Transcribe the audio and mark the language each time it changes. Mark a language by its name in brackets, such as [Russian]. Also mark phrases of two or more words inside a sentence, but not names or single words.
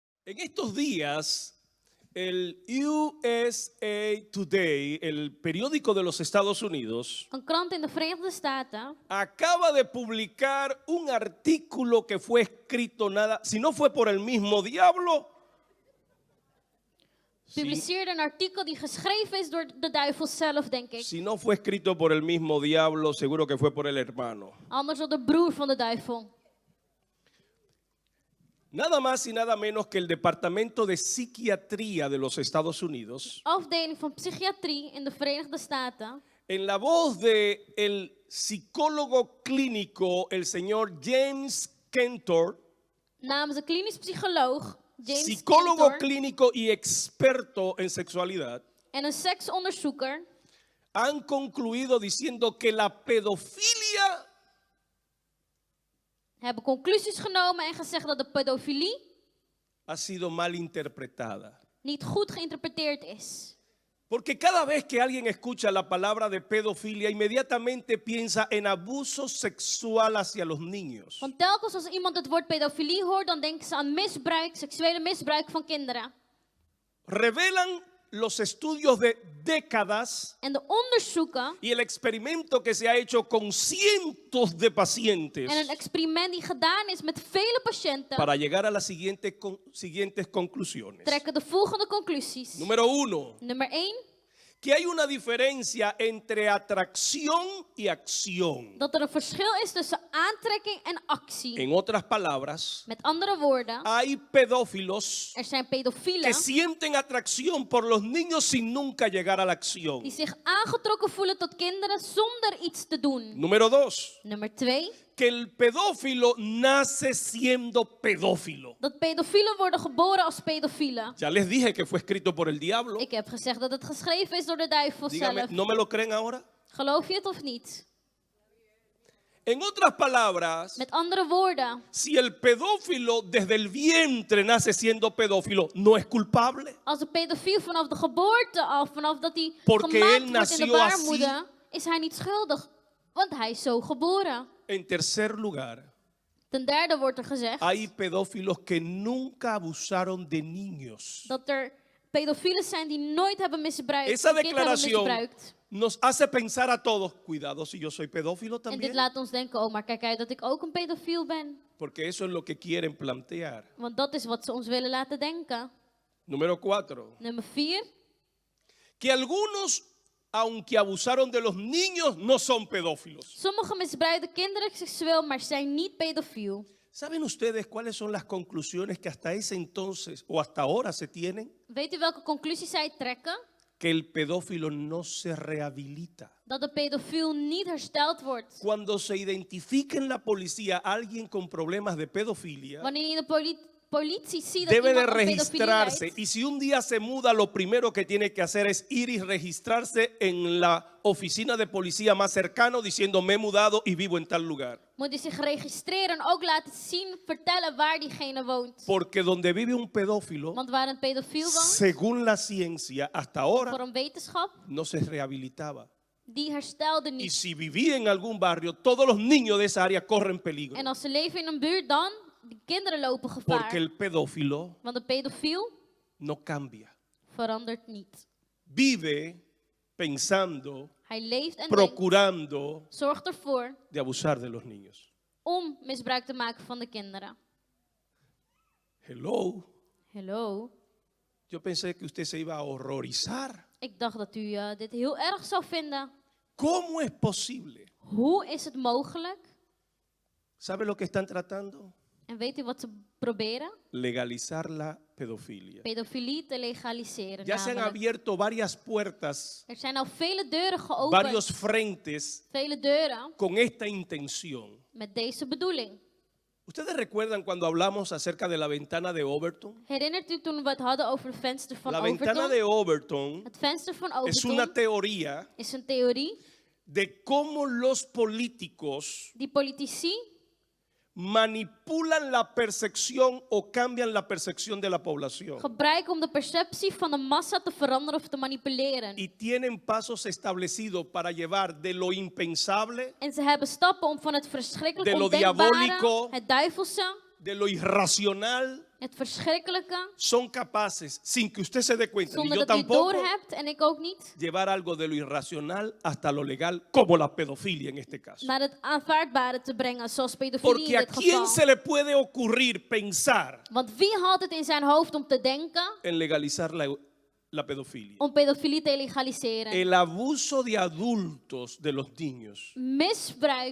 [Spanish] En estos días, el USA Today, el periódico de los Estados Unidos, [Dutch] Een krant in de Verenigde Staten [Spanish] acaba de publicar un artículo que fue escrito si no fue por el mismo diablo, [Dutch] publiceerde een artikel die geschreven is door de duivel zelf, denk ik. [Spanish] si no fue escrito por el mismo diablo, seguro que fue por el hermano. [Dutch] Anders door de broer van de duivel. [Spanish] Nada más y nada menos que el Departamento de Psiquiatría de los Estados Unidos, [Dutch] Afdeling van psychiatrie in de Verenigde Staten. [Spanish] en la voz de el psicólogo clínico, el señor James Cantor, [Dutch] Namens een klinisch psycholoog, James [Spanish] psicólogo Cantor, clínico y experto en sexualidad, [Dutch] en een seksonderzoeker [Spanish] han concluido diciendo que la pedofilia [Dutch] hebben conclusies genomen en gezegd dat de pedofilie [Spanish] ha sido mal interpretada. [Dutch] niet goed geïnterpreteerd is. [Spanish] Porque cada vez que alguien escucha la palabra de pedofilia, inmediatamente piensa en abuso sexual hacia los niños. [Dutch] Want telkens als iemand het woord pedofilie hoort, dan denken ze aan misbruik, seksuele misbruik van kinderen. [Spanish] Revelan los estudios de décadas [Dutch] En de onderzoeken [Spanish] y el experimento que se ha hecho con cientos de pacientes [Dutch] en een experiment die gedaan is met vele patiënten, [Spanish] para llegar a las siguientes conclusiones. [Dutch] trekken de volgende conclusies. [Spanish] Número 1. [Dutch] Nummer 1, [Spanish] Que hay una diferencia entre atracción y acción. [Dutch] dat er een verschil is tussen aantrekking en actie. [Spanish] En otras palabras, [Dutch] Met andere woorden, [Spanish] hay pedófilos [Dutch] er zijn [Spanish] que [Dutch] pedofielen [Spanish] sienten atracción por los niños sin nunca llegar a la acción. [Dutch] die zich aangetrokken voelen tot kinderen zonder iets te doen. [Spanish] Número 2. [Dutch] Nummer 2, [Spanish] Que el pedófilo nace siendo pedófilo. [Dutch] dat pedofielen worden geboren als pedofielen. [Spanish] Ya les dije que fue escrito por el diablo. [Dutch] Ik heb gezegd dat het geschreven is door de duivel [Spanish] Dígame, [Dutch] zelf. [Spanish] ¿no me lo creen ahora? [Dutch] Geloof je het of niet? [Spanish] En otras palabras, [Dutch] Met andere woorden, [Spanish] si el pedófilo desde el vientre nace siendo pedófilo, no es culpable. [Dutch] als een pedofiel vanaf de geboorte al, vanaf dat hij [Spanish] Porque él [Dutch] gemaakt wordt in de [Spanish] nació [Dutch] baarmoeder, is hij niet schuldig. Want hij is zo geboren. [Spanish] En tercer lugar, [Dutch] Ten derde wordt er gezegd [Spanish] hay pedófilos que nunca abusaron de niños. [Dutch] dat er pedofielen zijn die nooit hebben misbruikt. [Spanish] Esa [Dutch] een kind hebben [Spanish] declaración [Dutch] misbruikt. [Spanish] nos hace pensar a todos, cuidado si yo soy pedófilo [Dutch] En dit [Spanish] también, [Dutch] laat ons denken, oh maar kijk uit dat ik ook een pedofiel ben. [Spanish] porque eso es lo que quieren plantear. [Dutch] Want dat is wat ze ons willen laten denken. [Spanish] Número 4, [Dutch] Nummer 4. [Spanish] que algunos, aunque abusaron de los niños, no son pedófilos. [Dutch] Sommige misbruiken kinderen seksueel, maar zijn niet pedofiel. [Spanish] ¿Saben ustedes cuáles son las conclusiones que hasta ese entonces o hasta ahora se tienen? [Dutch] Weet u welke conclusies zij trekken? [Spanish] Que el pedófilo no se rehabilita. [Dutch] Dat de pedofiel niet hersteld wordt. [Spanish] Cuando se identifica en la policía a alguien con problemas de pedofilia, [Dutch] Wanneer je in de politie ziet dat [Spanish] debe de [Dutch] iemand aan pedofilie [Spanish] registrarse. [Dutch] lijdt, [Spanish] Y si un día se muda, lo primero que tiene que hacer es ir y registrarse en la oficina de policía más cercano diciendo me he mudado y vivo en tal lugar. [Dutch] moet hij zich registreren en ook laten zien, vertellen waar diegene woont. [Spanish] Porque donde vive un pedófilo, [Dutch] Want waar een pedofiel woont, [Spanish] según la ciencia, hasta ahora [Dutch] voor een wetenschap, [Spanish] no se rehabilitaba. [Dutch] die herstelde [Spanish] Y [Dutch] niet. [Spanish] si vivía en algún barrio, todos los niños de esa área corren peligro. [Dutch] En als ze leven in een buurt, dan de kinderen lopen gevaar. [Spanish] Porque el pedófilo [Dutch] Want de pedofiel [Spanish] no cambia. [Dutch] verandert niet. [Spanish] Vive pensando, [Dutch] Hij leeft en denkt, [Spanish] procurando [Dutch] zorgt ervoor [Spanish] de abusar de los niños. [Dutch] om misbruik te maken van de kinderen. [Spanish] Hello. [Dutch] Hello. [Spanish] Yo pensé que usted se iba a horrorizar. [Dutch] Ik dacht dat u dit heel erg zou vinden. [Spanish] ¿Cómo es posible? [Dutch] Hoe is het mogelijk? [Spanish] ¿Sabe lo que están tratando? [Dutch] En weet u wat ze proberen? [Spanish] Legalizar la pedofilia. [Dutch] Pedofilie te legaliseren. [Spanish] Ya se han [Dutch] namelijk. [Spanish] abierto varias puertas, [Dutch] Er zijn al vele deuren geopend. [Spanish] varios frentes [Dutch] Vele deuren [Spanish] con esta intención. [Dutch] met deze bedoeling. [Spanish] ¿Ustedes recuerdan cuando hablamos acerca de la ventana de Overton? [Dutch] Herinnert u toen we het hadden over het venster van [Spanish] La ventana Overton? de Overton [Dutch] Het venster van [Spanish] es una Overton teoría [Dutch] is een theorie [Spanish] de cómo los políticos [Dutch] die politici [Spanish] manipulan la percepción o cambian la percepción de la población. [Dutch] gebruiken om de perceptie van de massa te veranderen of te manipuleren. [Spanish] Y tienen pasos establecidos para llevar de lo impensable, [Dutch] En ze hebben stappen om van het [Spanish] de [Dutch] verschrikkelijk [Spanish] lo [Dutch] ondenkbare, [Spanish] diabólico, [Dutch] het duivelse, [Spanish] de lo irracional, [Dutch] Het verschrikkelijke, [Spanish] son capaces, sin que usted se dé cuenta, ni [Dutch] zonder [Spanish] yo [Dutch] dat u [Spanish] tampoco, [Dutch] doorhebt en ik ook niet, [Spanish] llevar algo de lo irracional hasta lo legal, como la pedofilia en este caso. [Dutch] naar het aanvaardbare te brengen, zoals pedofilie [Spanish] Porque [Dutch] in [Spanish] a [Dutch] dit [Spanish] quién se [Dutch] geval. [Spanish] le puede ocurrir pensar [Dutch] Want wie had het in zijn hoofd om te denken [Spanish] en legalizar la pedofilia? [Dutch] om pedofilie te legaliseren? [Spanish] El abuso de adultos de los niños, [Dutch] Misbruik van